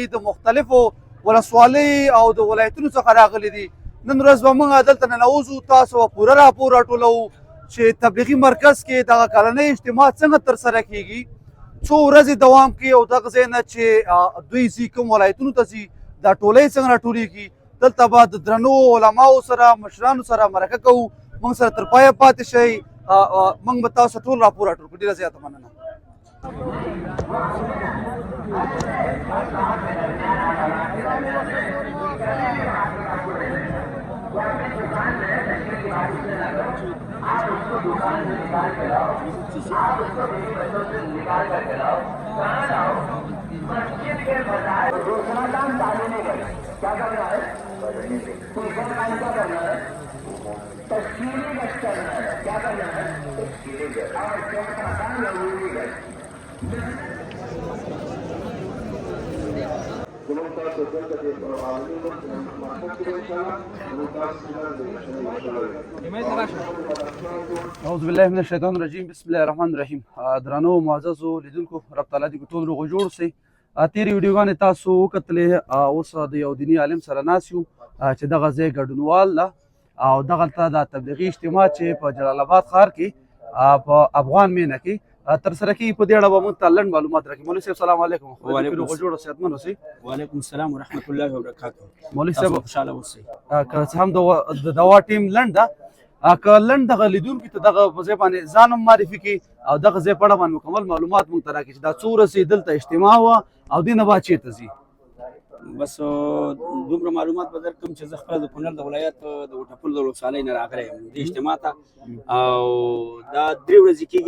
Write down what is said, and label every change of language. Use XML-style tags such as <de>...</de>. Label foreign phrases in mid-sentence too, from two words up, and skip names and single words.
<ps>د مختلفو ولسوالیو او د ولایتونو څخه راغلي دي نن ورځ به موږ دلته ننوځو تاسو به پوره راپور راټولوو چې تبلیغي مرکز کې دغه کلنۍ اجتماع څنګه ترسره کېږي څو ورځې دوام کوي او دغه ځای نه چې دوی ځي کوم ولایتونو ته ځي دا ټولۍ څنګه راټولېږي دلته به د درنو علماو سره مشرانو سره مرکه کوو موږ سره تر پایه پاتې شئ موږ به تاسو ټول راپور راټول کړو ډېره زیاته مننه</ps> <hi>आप उसको दुकान से निकाल के लाओ, आप उसको बीवी बच्चों से निकाल करके लाओ, कहाँ लाओ? मस्जिद के बजाय दूसरा काम तालीमी गश्त। क्या करना है? तीसरा काम क्या करना है? तश्कीली गश्त करना है। क्या करना है? तश्कीली गश्त। और चौथा काम रमूनी गश्त।</hi> <ar>اعوذ بالله من الشیطان الرجیم بسم الله الرحمن الرحیم</ar> <ps>درنو معززو لیدونکو رب تعالی دې ټول روغ جوړ سي تیرې ویډیوګانې تاسو وکتلې اوس د یو دیني عالم سره ناست یو چې دغه ځای ګډونوال ده او دغلته د تبلیغي اجتماع چې په جلال آباد ښار کې په افغان مینه کې تر سره کیږي په دې اړه به موږ ته لنډ معلومات راکړي. مولوي صاحب</ps> <ar>سلام علیکم.</ar> <ps>وعلیکم روغ جوړ او صحتمند اوسئ.</ps> <ar>وعلیکم السلام ورحمۃ اللہ وبرکاتہ.</ar> <ps>مولوي صاحب خوشاله اوسئ. که څه هم د دوا ټیم لنډ ده، که لنډ دغه لیدونکي ته دغه په ځای باندې ځان هم معرفي کړي او دغه ځای په اړه باندې مکمل معلومات موږ ته راکړي چې دا څو ورځې دلته اجتماع وه او دې نه بعد چېرته ځي. بس دومره معلومات به درکړم چې زه خپله د کونړ د ولایت د وټپل د ولسوالۍ نه راغلی یم دې اجتماع ته، او دا 3 ورځې کېږي.</ps>